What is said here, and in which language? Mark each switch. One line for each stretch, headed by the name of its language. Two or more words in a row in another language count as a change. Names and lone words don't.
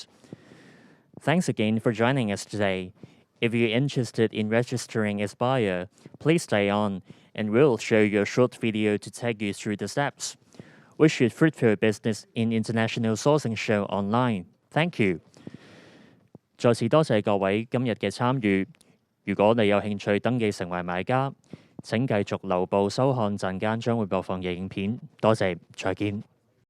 English: Thanks again for joining us today. If you're interested in registering as buyer, please stay on and we'll show you a short video to take you through the steps. Wish you fruitful business in International Sourcing Show Online. Thank you.
Cantonese: 再次多謝各位今日嘅參與。如果你有興趣登記成為買家，請繼續留步收看陣間將會播放嘅影片。多謝，再見。